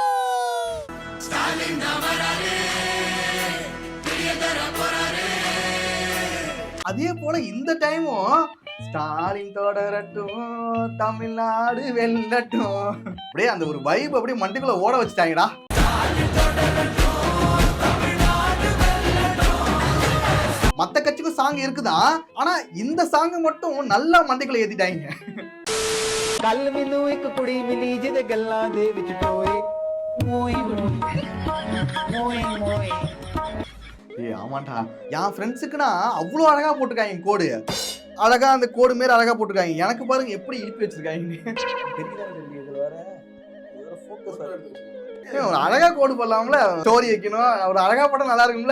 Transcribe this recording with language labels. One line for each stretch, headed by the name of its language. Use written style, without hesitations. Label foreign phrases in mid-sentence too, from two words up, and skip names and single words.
Tamil: அதே போல இந்த டைமும் ஸ்டாலின் தொடரட்டும், தமிழ்நாடு வெல்லட்டும். அப்படியே அந்த ஒரு வைப் அப்படியே மண்டைக்குள்ள ஓட வச்சுட்டாங்கடா. மத்த கட்சிக்கும் சாங் இருக்குதான், ஆனா இந்த சாங் மட்டும் நல்லா மண்டைக்குள்ள ஏத்திட்டாங்க.
Punjabi: ਕੱਲ ਮੈਨੂੰ ਇੱਕ ਕੁੜੀ ਮਿਲੀ ਜਿਹਦੇ ਗੱਲਾਂ ਦੇ ਵਿੱਚ ਟੋਏ ਮੋਏ ਮੋਏ.
Tamil: ஏய் ஆமாண்டா, என் ஃப்ரெண்ட்ஸுக்குன்னா அவ்வளோ அழகா போட்டிருக்காங்க கோடு. அழகா அந்த கோடு மாரி அழகா போட்டிருக்காங்க. எனக்கு பாருங்க எப்படி இழுப்பி வச்சிருக்காங்க. ஒரு அழகா கோடு போடலாம்ல, ஸ்டோரி வைக்கணும். ஒரு அழகா போட்டா நல்லா இருக்கும்ல.